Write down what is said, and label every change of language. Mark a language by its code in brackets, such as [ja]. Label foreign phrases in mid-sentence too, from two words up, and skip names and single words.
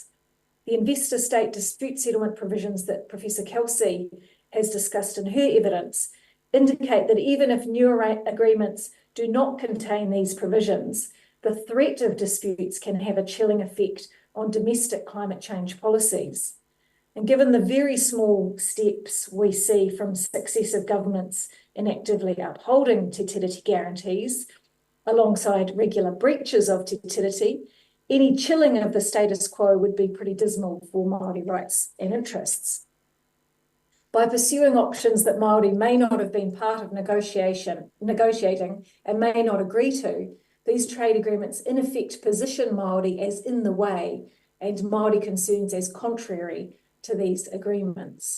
[en] The investor-state dispute settlement provisions that Professor Kelsey has discussed in her evidence indicate that even if new agreements do not contain these provisions, the threat of disputes can have a chilling effect on domestic climate change policies. And given the very small steps we see from successive governments in actively upholding [mi] te tiriti [en] guarantees, alongside regular breaches of [mi] te tiriti, [en] any chilling of the status quo would be pretty dismal for Māori rights and interests. By pursuing options that Māori may not have been part of negotiating and may not agree to, these trade agreements in effect position Māori as in the way and Māori concerns as contrary to these agreements.